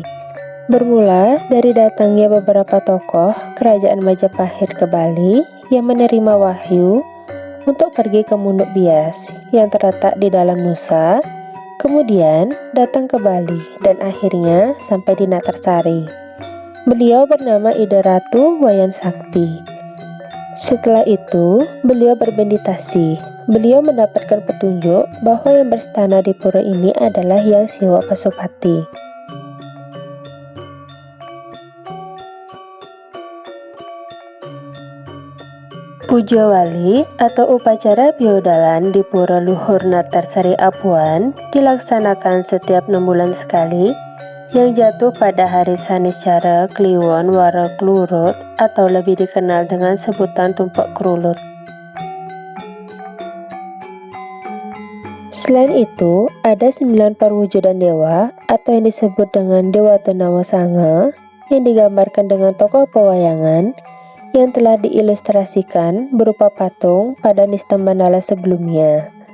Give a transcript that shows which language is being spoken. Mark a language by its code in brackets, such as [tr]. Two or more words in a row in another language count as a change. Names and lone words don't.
[id] Bermula dari datangnya beberapa tokoh kerajaan Majapahit ke Bali yang menerima wahyu untuk pergi ke Munduk Bias yang terletak di dalam Nusa, kemudian datang ke Bali dan akhirnya sampai di Natarsari. Beliau bernama Ida Ratu Wayan Sakti. Setelah itu, beliau bermeditasi. Beliau mendapatkan petunjuk bahwa yang berstana di pura ini adalah Hyang Siwa Pasupati. Puja Wali atau upacara biodalan di Pura Luhur Natarsari Apuan dilaksanakan setiap 6 bulan sekali yang jatuh pada hari Sanicara Kliwon Wara Klurut atau lebih dikenal dengan sebutan Tumpak Krulut. Selain itu, ada 9 perwujudan dewa atau yang disebut dengan Dewa Tanawasanga yang digambarkan dengan tokoh pewayangan yang telah diilustrasikan berupa patung pada Nista Mandala sebelumnya.